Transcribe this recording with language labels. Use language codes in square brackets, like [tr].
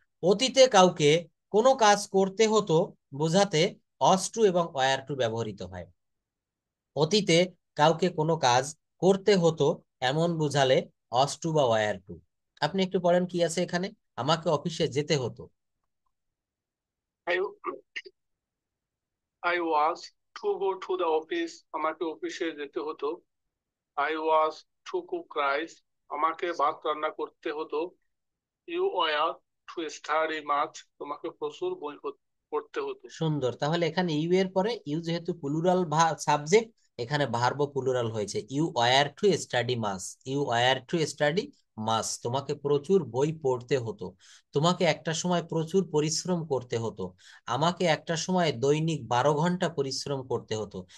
[bn] অতীতে কাউকে কোনো কাজ করতে হতো বোঝাতে অস টু এবং ওয়ার টু ব্যবহৃত হয়। অতীতে কাউকে কোনো কাজ করতে হতো এমন বুঝালে অস টু বা ওয়ার টু। আপনি একটু পড়েন কি আছে এখানে, আমাকে অফিসে যেতে হতো। [en] I I was to go to the office, [bn] আমাকে অফিসে যেতে হতো। [en] I was to cook rice, [bn] আমাকে ভাত রান্না করতে হতো। [en] You were to study math, [bn] তোমাকে প্রচুর বই পড়তে হতো। সুন্দর। তাহলে এখানে ইউ এর পরে, ইউ যেহেতু প্লুরাল সাবজেক্ট, এখানে ভার্ব প্লুরাল হয়েছে। [en] you were to study maths, [bn] you wire to study মাস, তোমাকে প্রচুর বই পড়তে হতো, তোমাকে একটা সময় প্রচুর পরিশ্রম করতে হতো, আমাকে একটা সময় দৈনিক 12 ঘন্টা পরিশ্রম করতে হতো।